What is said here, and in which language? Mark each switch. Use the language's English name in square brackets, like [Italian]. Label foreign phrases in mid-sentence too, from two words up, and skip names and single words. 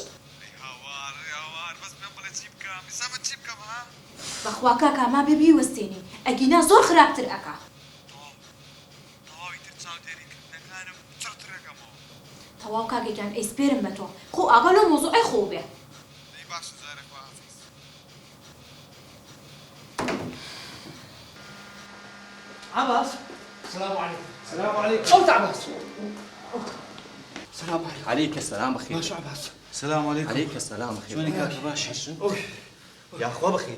[Central Kurdish] هاوار بەس پێم بڵێ چی بکەم ئێستا چی بکەم ها بەخوا کاکە ما بێ بیوەستێنی ئەگینا زۆر خراپتر ئەکا تەواوی تر چاودێریکردنەکانم چڕترەکەمەوە تەواو کاکەگیان ئەی سپێرم بە تۆ خۆ ئاگا لەو مۆزوعی خۆ بێ دەی باشە جارێک خواحافیز عباس [Arabic] السلام عليكم [Central Kurdish] ئەو عباس [Arabic] السلام عليكم. عليك السلام بخير. ماشي عباس. السلام عليكم عليك السلام بخير. شلونك [Central Kurdish] كاكا باشا؟ [Arabic] يا أخوة بخير